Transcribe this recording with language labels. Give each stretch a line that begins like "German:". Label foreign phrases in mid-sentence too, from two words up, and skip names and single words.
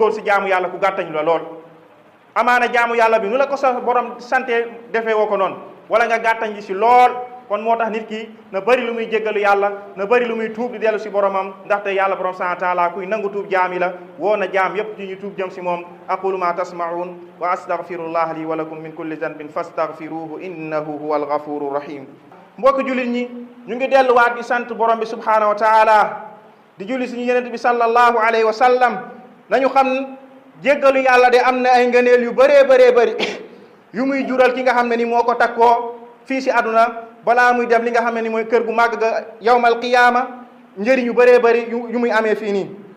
Wolof: si jaamu yàlla ku gàttañ la lool amaana jaamu yàlla bi nu la ko sa borom santé defee woo ko noonu wala nga gàttañ ji si lool kon moo tax nit ki na bëri lu muy jéggalu yàlla na bëri lu muy tuub di dellu si boromam ndaxte yàlla borom
Arabic: سبحانه وتعالى
Wolof: kuy nangu tuub jaam yi la woo na jaam yépp ci ñu tuub jëm si moom
Arabic: أقول ما تسمعون وأستغفر الله لي ولكم من كل ذنب فاستغفروه إنه هو الغفور الرحيم
Wolof: mbokk jullit ñi ñu ngi delluwaat di sant borom bi
Arabic: سبحانه وتعالى
Wolof: di julli suñu yenent bi
Arabic: صلى الله عليه وسلم
Wolof: nañu xam jéggalu yàlla de am na ay ngëneel yu bëri yu muy jural ki nga xam ne ni moo ko takkoo fii si àdduna balaa muy dem li nga xam ne ni mooy kër gu màgg ga
Arabic: يوم القيامة
Wolof: njëriñ yu bëree bëri yu muy amee fii nii